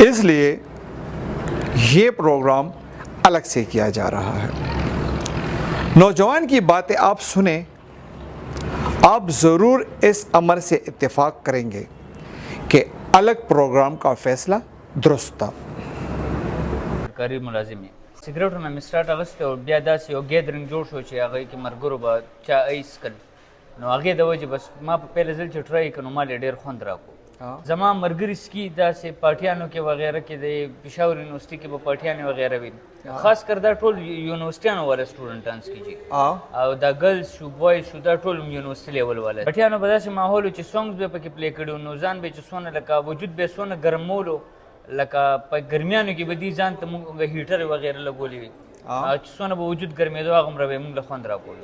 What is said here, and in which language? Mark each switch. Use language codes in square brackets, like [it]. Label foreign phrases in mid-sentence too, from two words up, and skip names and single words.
[ur] اسلیے یہ پروگرام الگ سے کیا جا رہا ہے. نوجوان کی باتیں آپ سنے، آپ ضرور اس امر سے اتفاق کریں گے کہ الگ پروگرام کا فیصلہ درست تھا. سرکاری ملازم [ps] सिगरेटونه مې سټارټ اغوستی او بیا داسې یو ګیدرینګ جوړ شو چې هغې کې ملګرو به چا ایس کړ، نو هغې د وجې بس ما په پیله ځل چې ټرای کړ نو ما ډېر خوند راکړو. زما ملګري سکي داسې پارټیانو کې وغیره کې د پېښور یونیورسټي کې به پارټیانې وغیره وي، خاص کر دا ټول یونیورسټیانو والا سټوډنټان سکي جي او دا ګرلز شو بوایز شو دا ټول [en] university level [ps] والا پارټیانو به داسې ماحول و چې سونګز به پکې پلی کړي نو ځان به چې څونه لکه وجود به څونه ګرمولو لکه په ګرمیانو کې به دي ځان ته موږ هیټر وغیره لګولي وي چې څونه به وجود ګرمېدو هغومره به یې موږ له خوند راکولو.